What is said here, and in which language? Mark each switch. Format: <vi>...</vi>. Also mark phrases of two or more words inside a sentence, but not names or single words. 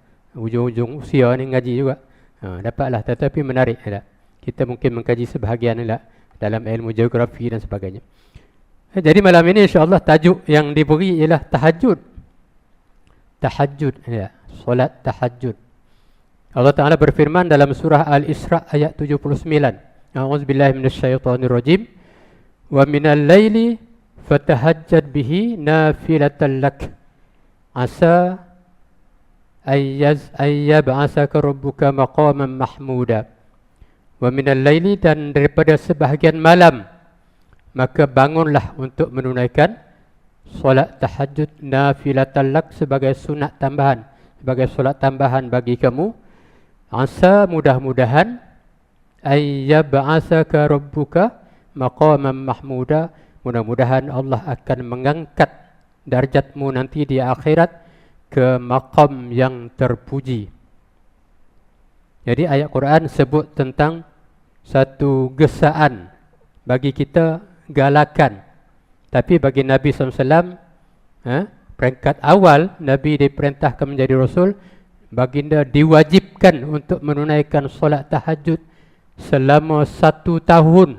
<ms>Ujung-ujung usia ni ngaji juga. Dapatlah, tetapi menarik ya tak? Kita mungkin mengkaji sebahagian lah dalam ilmu geografi dan sebagainya. Jadi malam ini insya-Allah tajuk yang diberi ialah tahajud. Tahajud ya, solat tahajud. Allah Taala berfirman dalam surah Al-Isra ayat 79.</ms> <ar>أعوذ بالله من الشيطان الرجيم. ومن الليل فتهجد به نافلة لك. عسى أن يبعثك ربك مقاما محمودا. ومن الليل,</ar> <ms>dan daripada sebahagian malam maka bangunlah untuk menunaikan solat tahajud</ms> <ar>نافلة لك,</ar> <ms>sebagai sunat tambahan, sebagai solat tambahan bagi kamu. Asa, mudah-mudahan,</ms> <ar>أن يبعثك ربك مقاما محمودا,</ar> <ms>mudah-mudahan Allah akan mengangkat darjatmu nanti di akhirat ke maqam yang terpuji. Jadi ayat Quran sebut tentang satu gesaan bagi kita, galakan. Tapi bagi Nabi SAW, peringkat awal Nabi diperintahkan menjadi Rasul, baginda diwajibkan untuk menunaikan solat tahajud selama 1 tahun.</ms>